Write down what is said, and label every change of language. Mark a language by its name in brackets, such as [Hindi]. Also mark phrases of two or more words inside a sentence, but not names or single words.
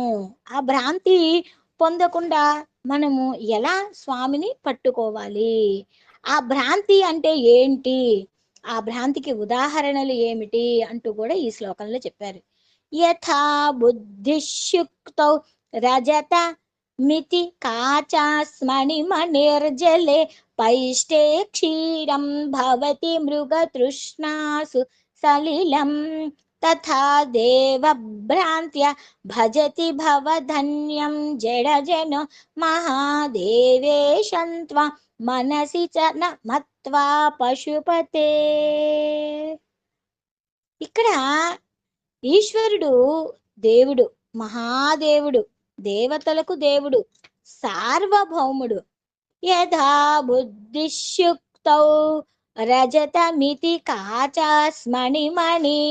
[Telugu] ఆ భ్రాంతి పొందకుండా మనము ఎలా స్వామిని పట్టుకోవాలి? ఆ భ్రాంతి అంటే ఏంటి? ఆ భ్రాంతికి ఉదాహరణలు ఏమిటి? అంటూ కూడా ఈ శ్లోకంలో చెప్పారు. [Sanskrit] యథా బుద్ధిష్యుక్తౌ రజత మితి కాచాస్మణిమణిర్జలే पैष्टे क्षीरं भवति मृगतृष्णासु सलिलं तथा देवभ्रान्त्या भजति भवधन्यं जडजनो महादेवेशं त्वां मनसि च न मत्वा పశుపతే. [Telugu] ఇక్కడ ఈశ్వరుడు దేవుడు, మహాదేవుడు, దేవతలకు దేవుడు, సార్వభౌముడు. [Sanskrit] యథా బుద్ధిష్యుక్తౌ రజతమితి కాచాస్మణిమణి.